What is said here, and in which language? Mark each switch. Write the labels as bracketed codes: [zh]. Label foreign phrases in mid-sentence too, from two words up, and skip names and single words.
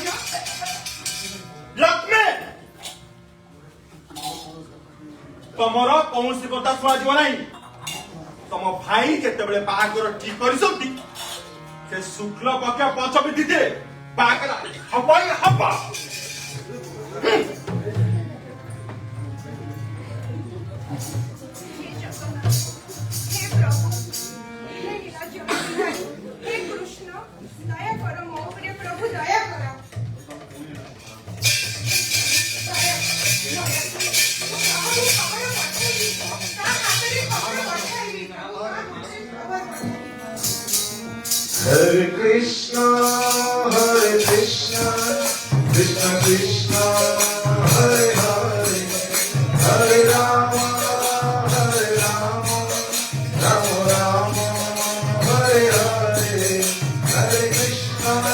[or] ଲକ୍ଷ୍ମୀ ତମର କୌଣସି କଥା ଶୁଣାଯିବ ନାହିଁ ତମ ଭାଇ ଯେତେବେଳେ ବାହାଘର ଠିକ କରିଛନ୍ତି ସେ ଶୁକ୍ଳ ପକ୍ଷ ପଞ୍ଚମୀତିରେ ବାହାଘର ହବ ହିଁ ହବ [hi] हे जगन्नाथ हे प्रभु हे नीलाद्रि हे कृष्ण दया करो [or] ମୋ ଉପରେ [hi] प्रभु दया करो [sa] Hare Krishna, Krishna Krishna, Hare Hare, Hare Rama, Rama Rama, Hare Hare, Hare Krishna,